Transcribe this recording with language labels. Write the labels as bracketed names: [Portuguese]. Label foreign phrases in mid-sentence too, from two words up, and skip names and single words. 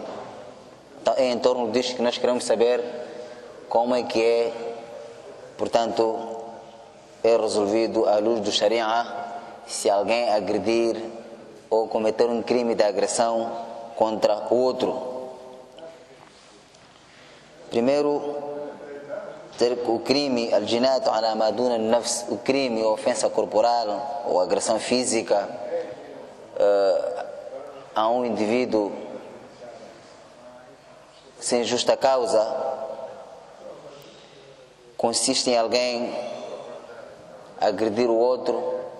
[Portuguese] Então é em torno disto que nós queremos saber como é que é, portanto, é resolvido à luz do Sharia, se alguém agredir ou cometer um crime de agressão contra o outro. Primeiro, o crime, [Arabic] الجناية على ما دون النفس, [Portuguese] o crime ou ofensa corporal ou agressão física a um indivíduo sem justa causa, consiste em alguém agredir o outro,